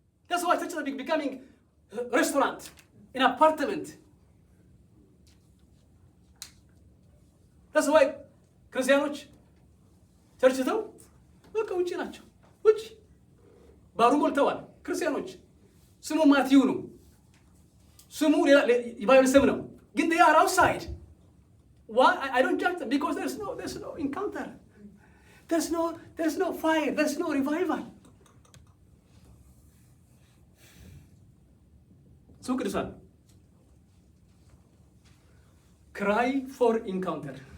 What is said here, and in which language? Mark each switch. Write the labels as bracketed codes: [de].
[en] That's why churches are becoming a restaurant, an apartment. That's why [am] ክርስቲያኖች ቸርች ተው በቃ ውጪ ናቸው። ውጪ ባሩ ሞልተዋል። ክርስቲያኖች ስሙ ማቲው ነው። ስሙ የባይብል ስም ነው። ግን [en] they are outside. Why? I don't judge them because there's no encounter. There's no fire. There's no revival. So ቅዱሳን cry for encounter.